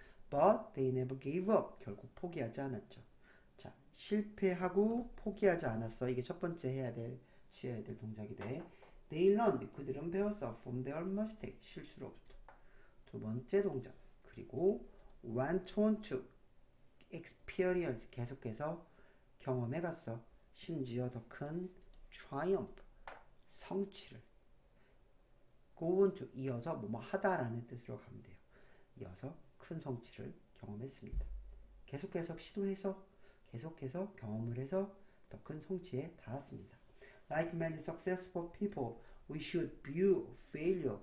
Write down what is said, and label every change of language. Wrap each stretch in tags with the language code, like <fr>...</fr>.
<en>But they never gave up</en> <ko>결국 포기하지 않았죠. 자, 실패하고 포기하지 않았어. 이게 첫 번째 취해야 될 동작이 돼.</ko> <en>They learned</en> <ko>그들은 배웠어</ko> <en>from their mistake</en> <ko>실수로부터. 두 번째 동작 그리고</ko> <en>went on to experience</en> <ko>계속해서 경험해 갔어. 심지어 더 큰 triumph 성취를</ko> <en>go on to</en> <ko>이어서 뭐뭐 하다라는 뜻으로 가면 돼요. 이어서 큰 성취를 경험했습니다. 계속해서 시도해서 계속해서 경험을 해서 더 큰 성취에 닿았습니다.</ko> <en>Like many successful people, we should view failure.</en>